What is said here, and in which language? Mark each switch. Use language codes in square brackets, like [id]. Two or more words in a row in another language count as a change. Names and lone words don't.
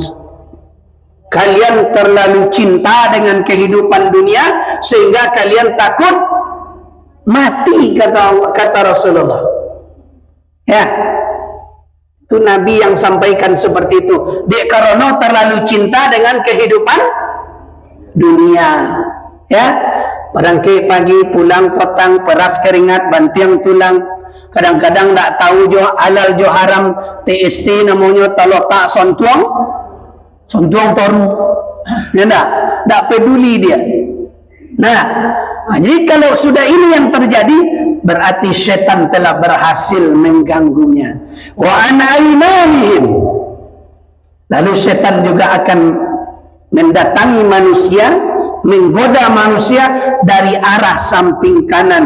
[id] Kalian terlalu cinta dengan kehidupan dunia sehingga kalian takut mati, kata Rasulullah. Ya, itu Nabi yang sampaikan seperti itu. Dek karena terlalu cinta dengan kehidupan dunia. [min] Ya, barangkali pagi pulang potang peras keringat bantiang tulang. Kadang-kadang tak tahu jo halal jo haram. TST namanya talok tak sontuang toru. [id] Ya tak peduli dia. Nah, jadi kalau sudah ini yang terjadi, berarti syaitan telah berhasil mengganggunya. [ar] Wa an aymanihim. [id] Lalu syaitan juga akan mendatangi manusia, menggoda manusia dari arah samping kanan.